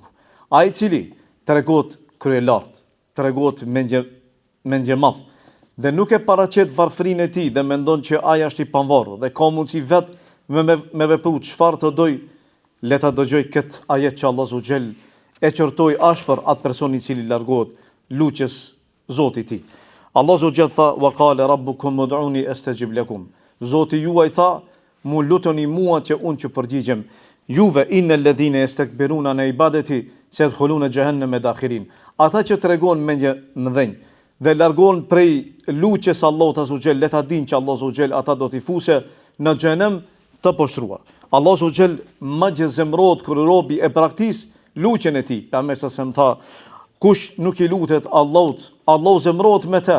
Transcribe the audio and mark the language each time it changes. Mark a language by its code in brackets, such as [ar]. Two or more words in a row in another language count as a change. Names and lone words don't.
[sq] Ai i cili tregohet kryelart, tregohet mendje madh dhe nuk e paraqet varfërinë e tij dhe mendon që ai është i pavarur dhe ka mundësi vet me vepru çfarë të doj, le ta dëgjoj këtë ajet që Allah [ar] عز وجل [sq] e qortoi ashpër atë person i cili largohet lutjes Zotit i tij. [ar] الله عز وجل tha وقال ربكم ادعوني أستجب لكم. [sq] Zoti juaj tha, mu lutoni mua që unë që përgjigjem juve, [ar] إن الذين يستكبرون عن عبادتي سيدخلون جهنم داخرين. [sq] Ata që tregon mendje mëdhenj dhe largohen prej lutjes Allahut [ar] عز وجل, [sq] le ta dinë që Allah [ar] عز وجل [sq] ata do t'i fuse në xhenem të poshtruar. Allah [ar] عز وجل [sq] më zemrohet kur robi e praktis lutjen e tij. Pejgamberi sa më tha, kush nuk i lutet Allahut, Allahu zemrohet me të.